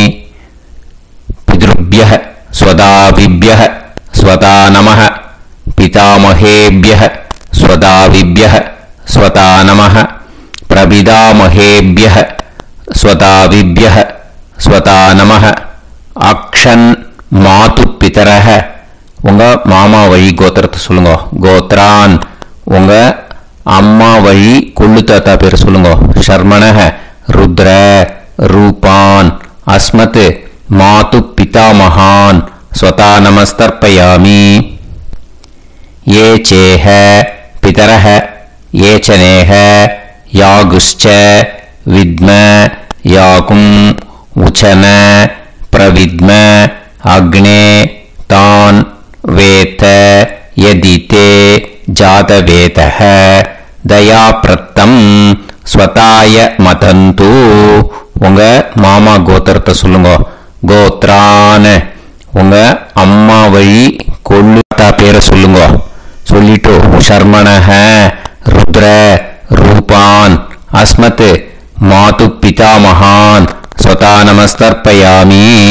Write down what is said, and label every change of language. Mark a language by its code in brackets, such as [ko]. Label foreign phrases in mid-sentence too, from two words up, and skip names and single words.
[sa] पितृभ्यः स्वधाविभ्यः स्वधा नमः पितामहेभ्यः स्वधाविभ्यः स्वधा नमः प्रपितामहेभ्यः स्वधाविभ्यः स्वधा नमः. अक्षन् मातृ पितरः [ta] உங்க மாமா வழி கோத்திரத்தை சொல்லுங்க. கோத்ரான் உங்க அம்மா வழி கொள்ளு தாத்தா பேர் சொல்லுங்க. [sa] शर्मणः रुद्र रूपान् अस्मत् मातृ पिता महान् स्वधा नमस्तर्पयामि. ये चेह पितरः ये च नेह यागुश्च विद्म याकुम् उचन प्रविद्म अग्ने तान् वेत यदि ते जातवेतः दयाप्रत्तं स्वताय मदन्तु. [ta] உங்க மாமா கோத்திரத்தை சொல்லுங்க. கோத்ரான் உங்க அம்மா வழி கொள்ளு தாத்தா பேரை சொல்லுங்க. [sa] சொல்லிட்டு शर्मणः रुद्र रूपान् अस्मत् मातृ पिता महान् स्वधा नमस्तर्पयामि.